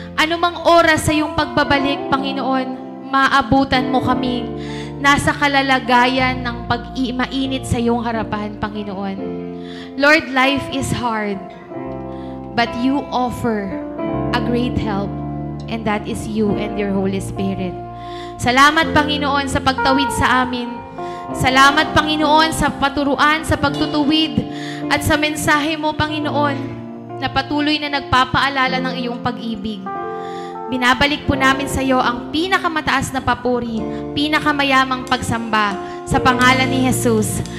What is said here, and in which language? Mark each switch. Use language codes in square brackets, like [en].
[tl] Anumang oras sa iyong pagbabalik, Panginoon, maabutan mo kaming nasa kalalagayan ng mainit sa iyong harapan, Panginoon. [en] Lord, life is hard, but you offer a great help, and that is you and your Holy Spirit. [tl] Salamat, Panginoon, sa pagtawid sa amin. Salamat, Panginoon, sa paturuan, sa pagtutuwid, at sa mensahe mo, Panginoon, na patuloy na nagpapaalala ng iyong pag-ibig. Binabalik po namin sa iyo ang pinakamataas na papuri, pinakamayamang pagsamba sa pangalan ni Jesus.